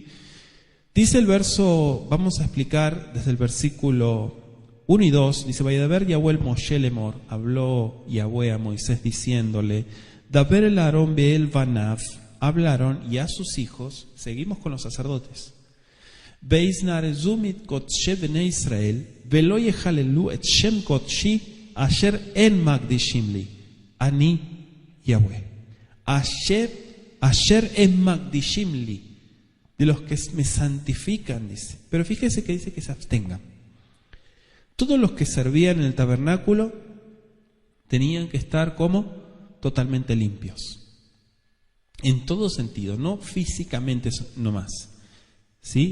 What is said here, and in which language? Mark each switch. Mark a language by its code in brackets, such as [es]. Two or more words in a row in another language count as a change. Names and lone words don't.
[es] Dice el verso, vamos a explicar desde el versículo 1 y 2, dice: [he] וידבר יהוה אל משה לאמר, [es] habló Yahweh a Moisés diciéndole, [he] דבר אל אהרן ואל בניו, [es] hablaron y a sus hijos, seguimos con los sacerdotes, [he] וינזרו מקדשי בני ישראל ולא יחללו את שם קדשי אשר הם מקדישים לי, אני יהוה אשר הם מקדישים לי, [es] de los que me santifican, dice. Pero fíjese que dice que se abstengan. Todos los que servían en el tabernáculo tenían que estar como totalmente limpios. En todo sentido, no físicamente nomás, ¿sí?